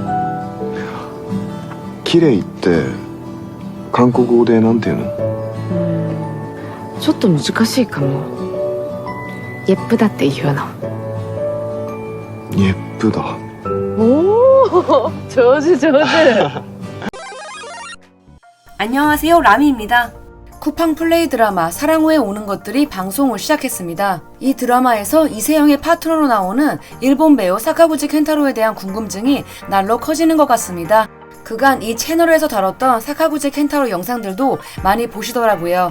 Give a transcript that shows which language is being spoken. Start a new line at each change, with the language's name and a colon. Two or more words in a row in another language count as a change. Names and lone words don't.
Japanese: 綺麗って韓国語でなんて言うの？ちょっと難しいかも。예쁘다って言うの。
Korean: 예쁘다。
Japanese: おお、上手上手。
Korean: 안녕하세요, 라미입니다. 쿠팡 플레이 드라마 사랑후에 오는 것들이 방송을 시작했습니다. 이 드라마에서 이세영의 파트너로 나오는 일본 배우 사카구치 켄타로에 대한 궁금증이 날로 커지는 것 같습니다. 그간 이 채널에서 다뤘던 사카구치 켄타로 영상들도 많이 보시더라고요.